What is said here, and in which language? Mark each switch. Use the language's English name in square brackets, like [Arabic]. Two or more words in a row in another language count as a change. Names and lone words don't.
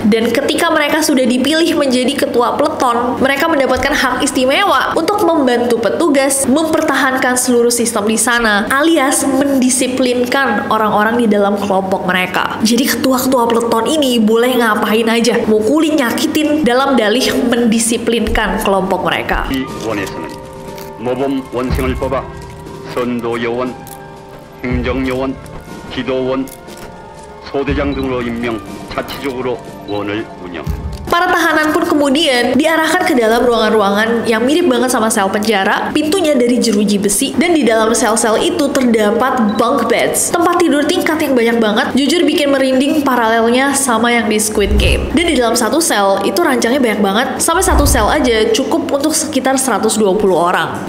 [Indonesian] Dan ketika mereka sudah dipilih menjadi ketua peleton, mereka mendapatkan hak istimewa untuk membantu petugas mempertahankan seluruh sistem di sana, alias mendisiplinkan orang-orang di dalam kelompok mereka. Jadi ketua-ketua peleton ini boleh ngapain aja, mukulin, nyakitin, dalam dalih mendisiplinkan kelompok mereka. [Korean] 이 원에서는 모범 원생을 뽑아 선도요원, 행정요원, 기도원, 소대장 등으로 임명 자치적으로 원을 운영한다. [Indonesian] Para tahanan pun kemudian diarahkan ke dalam ruangan-ruangan yang mirip banget sama sel penjara, pintunya dari jeruji besi, dan di dalam sel-sel itu terdapat [English] bunk beds, [Indonesian] tempat tidur tingkat yang banyak banget, jujur bikin merinding paralelnya sama yang di Squid Game. Dan di dalam satu sel itu rancangnya banyak banget, sampai satu sel aja cukup untuk sekitar 120 orang.